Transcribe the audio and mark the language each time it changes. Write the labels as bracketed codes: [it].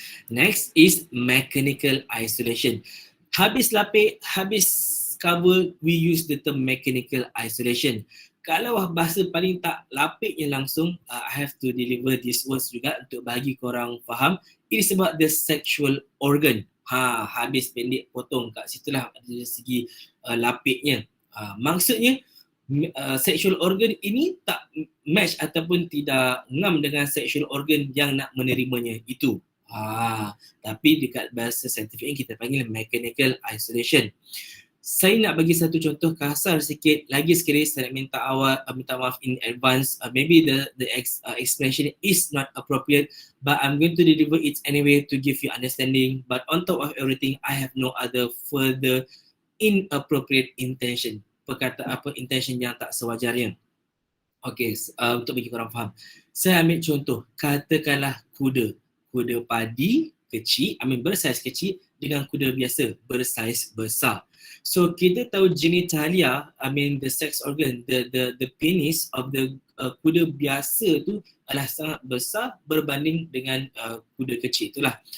[en] Next is mechanical isolation. [ms] Habis lapik, habis cover, [en] we use the term mechanical isolation. [ms] Kalau bahasa paling tak lapiknya langsung, [en] I have to deliver these words [ms] juga untuk bagi korang faham. [en] It is about the sexual organ. [ms] Habis pendek potong kat situlah dari segi lapiknya. Maksudnya sexual organ ini tak match ataupun tidak ngam dengan sexual organ yang nak menerimanya itu. Tapi dekat bahasa saintifik kita panggil mechanical isolation. Saya nak bagi satu contoh kasar sikit. Lagi sekali saya nak minta maaf in advance. [en] Maybe the explanation is not appropriate, but I'm going to deliver it anyway to give you understanding. But on top of everything, I have no other further inappropriate intention. [ms] Intention yang tak sewajarnya. Okay, untuk bagi korang faham. Saya ambil contoh, katakanlah kuda padi kecil, bersaiz kecil dengan kuda biasa bersaiz besar. So kita tahu genitalia, [en] the sex organ, the penis of the [ms] kuda biasa tu adalah sangat besar berbanding dengan kuda kecil itulah.